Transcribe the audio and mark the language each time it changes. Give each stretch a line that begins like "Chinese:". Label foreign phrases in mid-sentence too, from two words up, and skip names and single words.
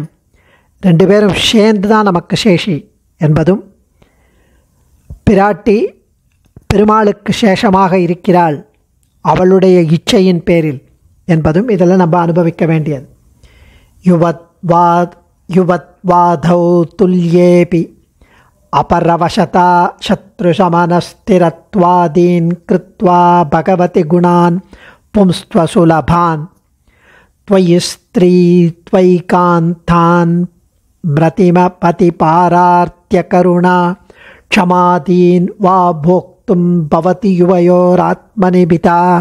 Tamil: ரெண்டு பேரும் சேர்ந்து தான் நமக்கு சேஷி என்பதும், பிராட்டி பெருமாளுக்கு சேஷமாக இருக்கிறாள் அவளுடைய இச்சையின் பேரில் என்பதும் இதில் நம்ம அனுபவிக்க வேண்டியது.
Sanskrit: युवत्वादौ तुल्येपि अपरवशता शत्रुशमनस्थिरत्वादीन् कृत्वा भगवति गुणान् पुंस्त्वसुलभान् त्वयि स्त्री त्वयिकान्तान् म्रतिमपतिपारार्त्यकरुणा क्षमादीन् वा भोक्तुं भवति युवयोरात्मनिबिता.